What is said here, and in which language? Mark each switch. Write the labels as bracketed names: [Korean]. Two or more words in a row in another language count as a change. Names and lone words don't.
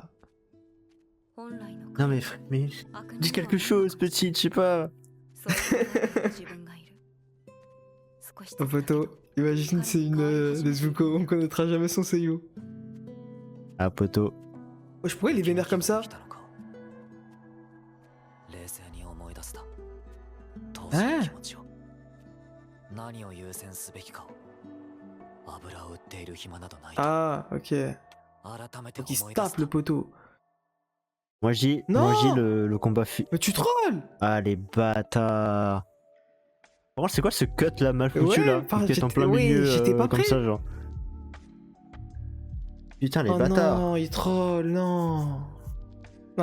[French] Non, mais dis quelque chose, petite, je sais pas. En photo, imagine, c'est une Nezuko, on connaîtra jamais son seiyuu. Ah, poteau. Wesh, pourquoi il est vénère comme ça? [Japanese] 冷静に思い出すだ。当え時の気持ちを。何を優先すべきかを。油を売っている暇などないと。 [French] Ah, ok. [Japanese] 改めて [French] Donc il se [Japanese] 思い出 [French] tape [Japanese] す [French] le [Japanese] だ。 [French] poteau. Moi, j'ai Non. le combat. Mais tu trolls! Ah, les bâtards. Par contre, c'est quoi ce cut là, mal foutu Ouais, là? par- Qui est en j'étais- plein oui, milieu j'étais pas comme prêt. ça, genre. Putain, les Oh bâtards. non, il troll, non. Non,